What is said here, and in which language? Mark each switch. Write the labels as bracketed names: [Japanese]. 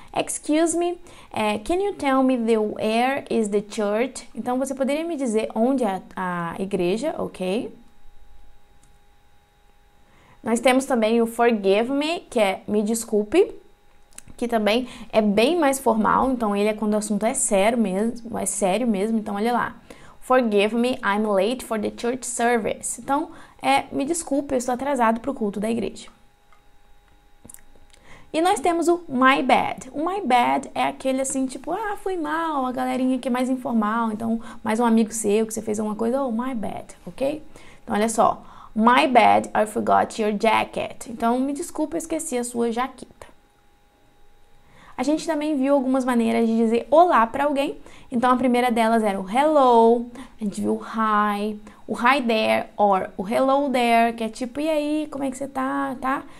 [English] Excuse me, can you tell me where is the church? [Portuguese] Então, você poderia me dizer onde é a igreja, ok? Nós temos também o forgive me, que é me desculpe, que também é bem mais formal, então ele é quando o assunto é sério mesmo, então olha lá. [English] Forgive me, I'm late for the church service. [Portuguese] Então, me desculpe, eu estou atrasado para o culto da igreja. E nós temos o my bad. O my bad é aquele assim, tipo, foi mal, a galerinha que é mais informal, então mais um amigo seu que você fez alguma coisa, my bad, ok? Então, olha só. [English] My bad, I forgot your jacket. [Portuguese] Então, me desculpa, eu esqueci a sua jaqueta. A gente também viu algumas maneiras de dizer olá para alguém. Então, a primeira delas era o hello, a gente viu o hi there, or o hello there, que é tipo, e aí, como é que você tá, tá?